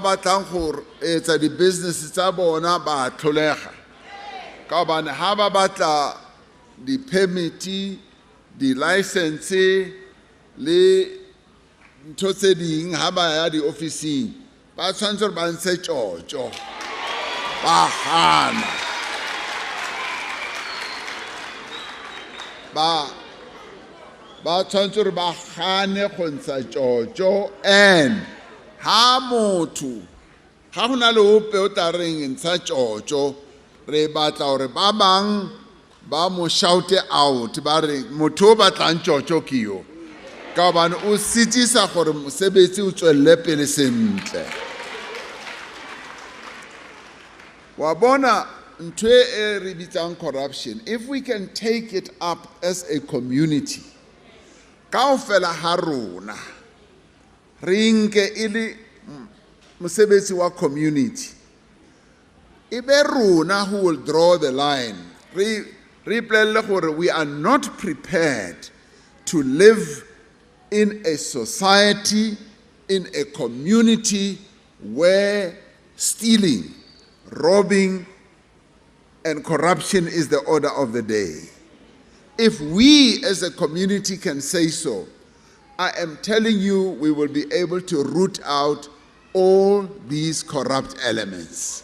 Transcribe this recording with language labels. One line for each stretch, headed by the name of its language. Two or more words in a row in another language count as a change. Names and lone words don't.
Southern Sotho: batlang gore etsa di-business tsa bona ba tlholega ka gobane ha ba batla di-permiti, di-license le ntho tse ding ha ba ya di-officing ba tshwanetse gore ba ntshe tjotjo ba gana ba tshwanetse gore ba gane go ntsha tjotjo. And ha motho ga go na le ope o tla reng ntsha tjotjo, re batla gore ba bang ba mo
English: shout out
Southern Sotho: ba re motho o batlang tjotjo ke yo, ka gobane o sitisa gore mosebetsi o tswelle pele sentle. Wa bona ntho e re bitsang corruption,
English: if we can take it up as a community
Southern Sotho: kaofela ha rona re nke e le mosebetsi wa community, e be rona
English: who will draw the line.
Southern Sotho: Re ipolelle gore
English: we are not prepared to live in a society, in a community where stealing, robbing, and corruption is the order of the day. If we as a community can say so, I am telling you we will be able to root out all these corrupt elements.